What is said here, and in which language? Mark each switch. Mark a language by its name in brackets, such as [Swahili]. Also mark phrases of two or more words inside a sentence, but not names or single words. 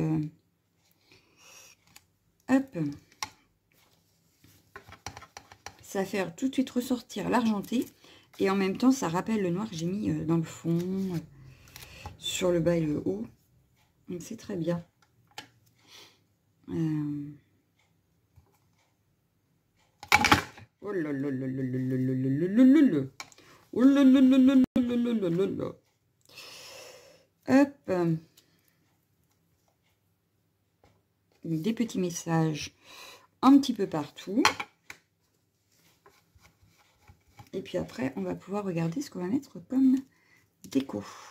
[French] hop. Ça va faire tout de suite ressortir l'argenté. Et en même temps, ça rappelle le noir que j'ai mis dans le fond, sur le bas et le haut. Donc, c'est très bien. Oh là là là là là là là là là là. Oh là là là là là là là là. Hop. Des petits messages un petit peu partout. Et puis après, on va pouvoir regarder ce qu'on va mettre comme déco.